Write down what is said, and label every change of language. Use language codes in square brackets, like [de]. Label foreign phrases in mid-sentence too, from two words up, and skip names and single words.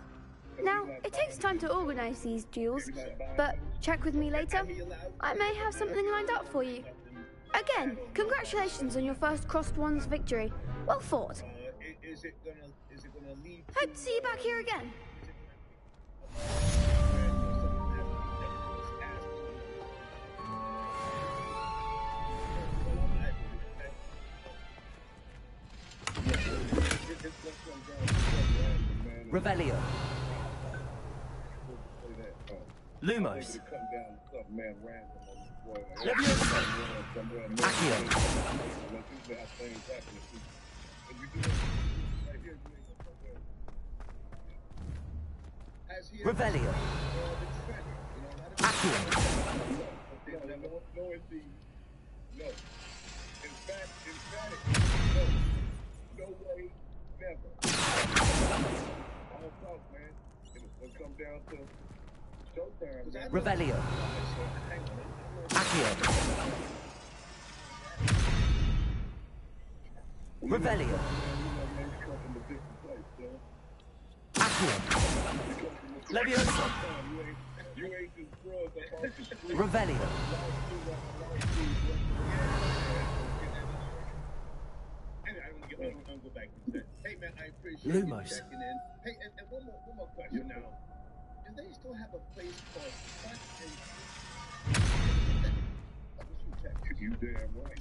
[en] Now, it takes time to organise these duels, but check with me later. I may have something lined up for you. Again, congratulations on your first crossed wands victory. Well fought. Hope to see you back here again. Revelio. Lumos. Leviosa. Accio. Revelio. Accio. No way, never. Come down to showtime. Revelio. Accio. Revelio. Accio. Leviosa. Revelio. Hey man, I appreciate Lumos. you checking in. Hey, and one more question now. Do they still have a place called Cut and... You damn right.